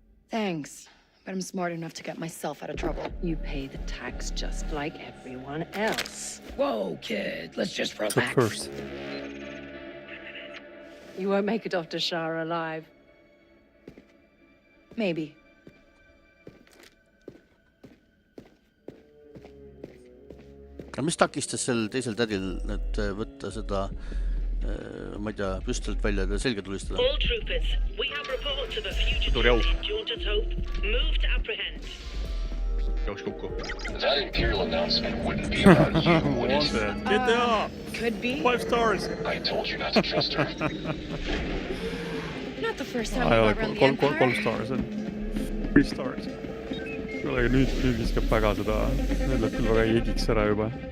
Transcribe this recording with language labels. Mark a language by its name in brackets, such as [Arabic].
[English] Thanks, but I'm smart enough to get myself out of trouble. You pay the tax just like everyone else. Whoa, kid, let's just relax. So first. You won't make it off to Shara alive. Maybe. [Estonian] Aga mis takistas sel teisel tädil nüüd võtta seda, ma ei tea, püstolit välja ja selga tulistada? [English] All troopers, we have report of a fugitive in Jordan's Hope. Move to apprehend. [Estonian] Jooks kukku. [English] That Imperial announcement wouldn't be about you, would it? Get up! Could be. 5 stars! I told you not to trust her. Not the first time I've run the Empire. 3 stars on. 3 stars. [Estonian] Kuule, nüüd viskab väga seda, nüüd läheb küll väga jegiks ära juba.